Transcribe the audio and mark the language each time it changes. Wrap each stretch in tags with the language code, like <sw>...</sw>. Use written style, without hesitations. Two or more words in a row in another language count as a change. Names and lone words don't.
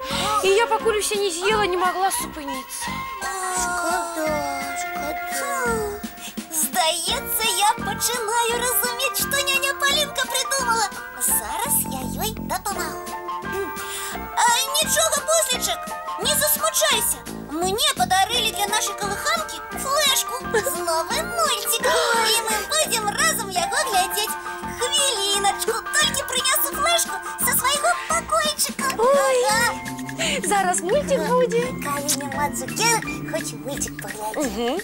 <be>І я пакуль усе не з'ела, не магла супыніцца. Шкада. Здаецца, я пачынаю разумець, што няня Полинка придумала. Зараз я ёй дапамагу. Нічога, буслічак, не засмучайся.</be> <ru>Мне подарили для нашей колыханки флешку</ru> <be>з новым</be> <ru>мультиком.</ru> <be>І мы будем разом яго глядзець. Хвіліначку, толькі прынясу флешку са свайго пакойчыка. Ой, зараз мультик будзе. Калі няма цукерак, хоць мультик паглядзім.</be>